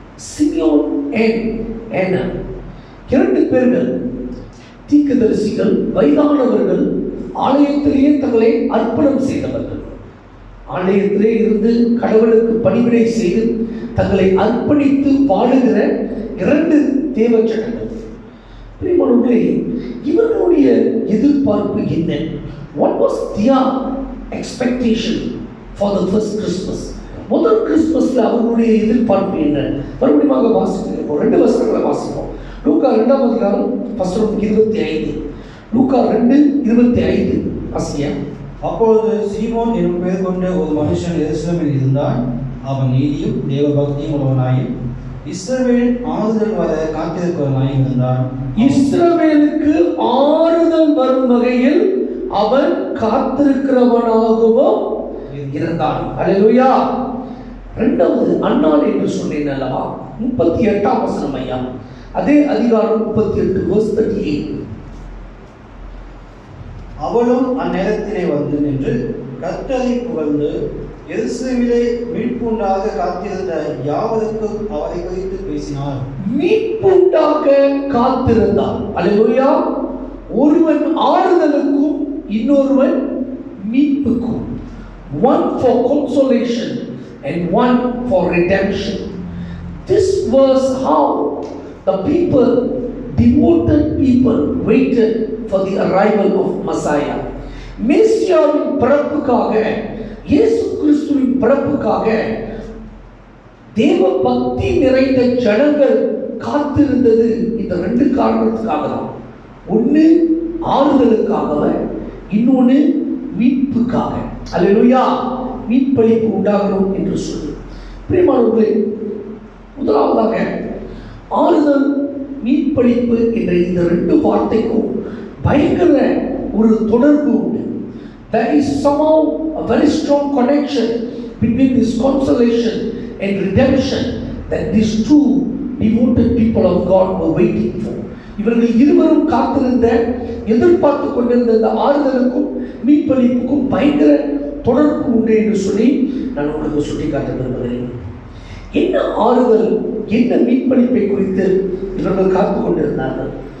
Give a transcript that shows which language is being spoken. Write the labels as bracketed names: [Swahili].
[Tamil] Simeon ஏன்னா 2 பேர்கள் தீர்க்கதரிசிகள், வயதானவர்கள், ஆலயத்திலேயே தங்களை அர்ப்பணம் செய்தவர்கள். ஆலயத்திலே இருந்து கடவுளுக்கு பணிவிடை செய்து தங்களை அர்ப்பணித்து வாழுகிற 2 தேவச்சனங்கள். பிரியமானவர்களே, இவர்களுடைய எதிர்பார்ப்பு என்ன? [English] What was their expectation for the first Christmas? [Tamil] முதல் கிறிஸ்துமஸ்ல அவர்களுடைய எதிர்பார்ப்பு என்ன? மறுபடியும் வாசிக்கிறோம். 2 வசனங்களை வாசிப்போம். லூக்கா 2ஆம் அதிகாரம் 25. லூக்கா 2:25 வாசியா. அப்பொழுது சீமோன் என்னும் பெயர் கொண்ட ஒரு மனுஷன் எருசலேமில் இருந்தான். அவன் நீதியும் தேவபக்தியும் உள்ளவனாயும் இஸ்ரவேலின் ஆறுதல் வர காத்திருக்கிறவனாயும் இருந்தான். இஸ்ரவேலுக்கு ஆறுதல் வரும் வகையில் அவன் காத்திருக்கிறவனாகவும் இருந்தான். அல்லேலூயா. 2வது அன்னாள் என்று சொன்னேன் அல்லவா? 38ஆம் வசனம் ஐயா. அதே அதிகாரம் 38 verse 38. அவளும் அந்நேரத்திலே வந்து நின்று கர்த்தரை புகழ்ந்து எருசலேமிலே மீட்புண்டாக காத்திருந்த யாவருக்கும் அவரை குறித்து பேசினார். மீட்புண்டாக காத்திருந்தார். அல்லேலூயா. ஒருவன் ஆறுதலுக்கும் இன்னொருவன் மீட்புக்கும். [English] One for consolation and one for redemption. This was how the people, devoted people, waited for the arrival of Messiah. [Tamil] மெசியாவின் பிறப்புக்காக, இயேசு கிறிஸ்துவின் பிறப்புக்காக தேவ பக்தி நிறைந்த ஜனங்கள் காத்திருந்தது இந்த 2 காரணத்துக்காக தான். ஒன்று ஆறுதலுக்காக, இன்னொன்று மீட்புக்காக. அல்லேலூயா. மீட்பளிப்பு உண்டாகணும் என்று சொல்லி, பிரியமானவர்களே, முதலாவதாக ஆறுதல், மீட்பளிப்பு என்ற இந்த 2 வார்த்தைக்கும் பயங்கர ஒரு தொடர்பு உண்டு. [English] There is somehow a very strong connection between this consolation and redemption that these 2 devoted people of God were waiting for. [Tamil] இவர்கள் இருவரும் காத்திருந்த, எதிர்பார்த்து கொண்டிருந்த இந்த ஆறுதலுக்கும் மீட்பளிப்புக்கும் பயங்கர தொடர்பு உண்டு என்று சொல்லி நான் உங்களுக்கு சுட்டிக்காட்ட விரும்புகிறேன். என்ன ஆறுதல், என்ன மீட்பளிப்பை குறித்து இவர்கள் காத்து கொண்டிருந்தார்கள்?